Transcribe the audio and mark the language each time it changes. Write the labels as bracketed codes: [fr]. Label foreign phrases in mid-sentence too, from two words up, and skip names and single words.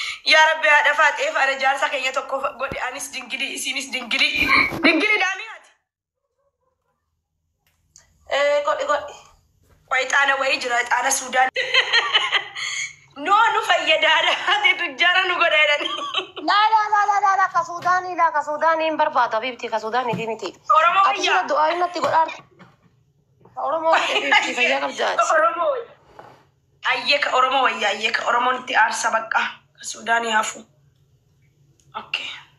[ar] يا رب, [om] haadha Faatee faana jaarsa keenya tokko godhi. Anis dingilii, isinis dingilii. Dingilii daamii ati. Eh, godhi, godhi. Waa ixaana wayii jira, ixaana Suudaan. Noo nu fayyadaadha. Ati tujjara nu godha jedhani. [ar] لا، لا، لا، لا، لا، لا, [om] ka Suudaanii, la, ka Suudaanii hin barbaadu, Habiibti, ka Suudaanii fi miti. Oromoo Ati wayyaa. sira du'aa himatti godhaan. Oromoo wayya, Habiibti, fayyaa qabdaati. Oromoo wayya. Ayyee ka Oromoo wayya, ayyee ka Oromoon itti aarsa bakka. Ka Suudaan yaafu. Okkee.